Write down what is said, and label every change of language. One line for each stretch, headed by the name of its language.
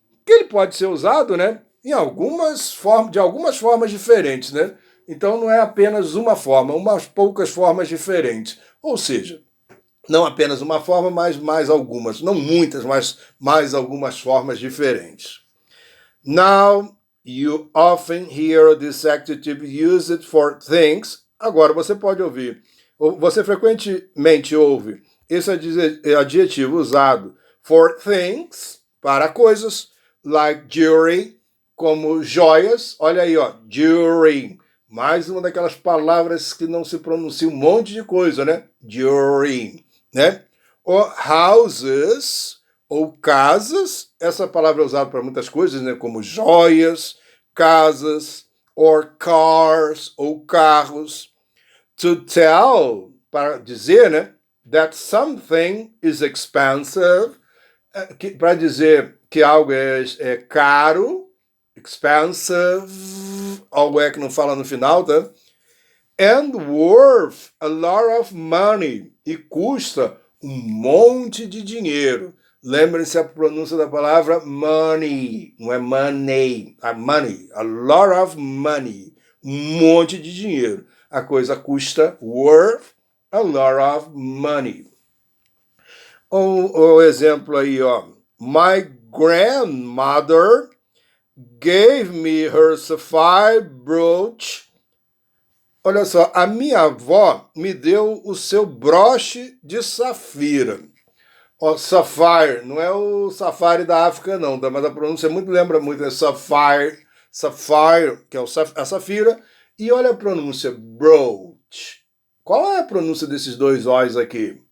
Portuguese: Que ele pode ser usado, né, de algumas formas diferentes, né? Então não é apenas uma forma, umas poucas formas diferentes. Ou seja, não apenas uma forma, mas mais algumas, não muitas, mas mais algumas formas diferentes.
English: Now you often hear this adjective used for things.
Portuguese: Agora você pode ouvir, você frequentemente ouve esse adjetivo usado
English: for things,
Portuguese: para coisas,
English: like jewelry,
Portuguese: como joias. Olha aí, ó, jewelry. Mais uma daquelas palavras que não se pronuncia um monte de coisa, né? Jewelry, né? Ou houses, ou casas. Essa palavra é usada para muitas coisas, né? Como joias, casas,
English: or cars,
Portuguese: ou carros.
English: To tell,
Portuguese: para dizer, né?
English: That something is expensive,
Portuguese: para dizer que algo é caro, expensive, algo que não fala no final, tá?
English: And worth a lot of money,
Portuguese: e custa um monte de dinheiro. Lembrem-se a pronúncia da palavra money, não é money, money,
English: a lot of money,
Portuguese: um monte de dinheiro. A coisa custa
English: worth a lot of money.
Portuguese: O exemplo aí, ó.
English: My grandmother gave me her sapphire brooch.
Portuguese: Olha só, a minha avó me deu o seu broche de safira. Ó, sapphire, não é o safari da África, não, mas a pronúncia lembra muito, é sapphire, que é a safira. E olha a pronúncia, brooch. Qual é a pronúncia desses dois O's aqui?